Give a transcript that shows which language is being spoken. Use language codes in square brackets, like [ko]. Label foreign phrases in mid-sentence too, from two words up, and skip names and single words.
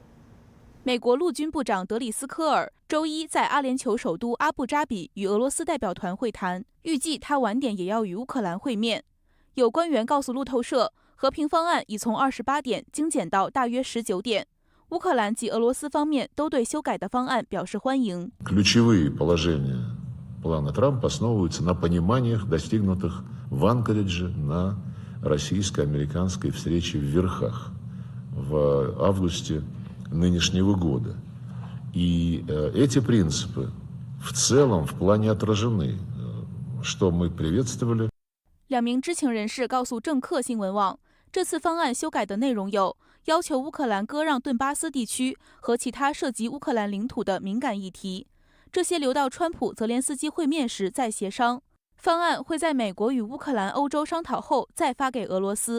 [zh] 美国陆军部长德里斯科尔周一在阿联酋首都阿布扎比与俄罗斯代表团会谈，预计他晚点也要与乌克兰会面。有官员告诉路透社，和平方案已从28点精简到大约19点。乌克兰及俄罗斯方面都对修改的方案表示欢迎。 [ru] Ключевые положения плана Трампа основываются на пониманиях, достигнутых в Анкоридже на российско-американской встрече в Верхах в августе нынешнего года. И эти принципы в целом в плане отражены, что мы приветствовали. [zh] 两名知情人士告诉政客新闻网，这次方案修改的内容有要求乌克兰割让顿巴斯地区和其他涉及乌克兰领土的敏感议题，这些留到川普、泽连斯基会面时再协商。方案会在美国与乌克兰、欧洲商讨后再发给俄罗斯。